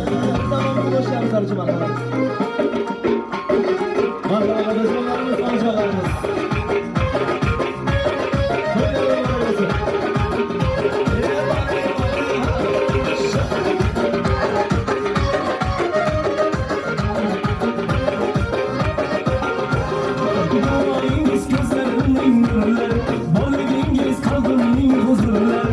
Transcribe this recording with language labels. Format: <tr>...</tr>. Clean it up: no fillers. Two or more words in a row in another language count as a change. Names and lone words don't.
<tr>Tamam, hoş geldiniz Arıcı Markalar. Markalar, dostlarımız, amcalarımız.</tr> <uz>Toylar muborak bo'lsin. Duoyingiz ko'zlarimning nurlari, borligingiz qalbimning huzurlari.</uz>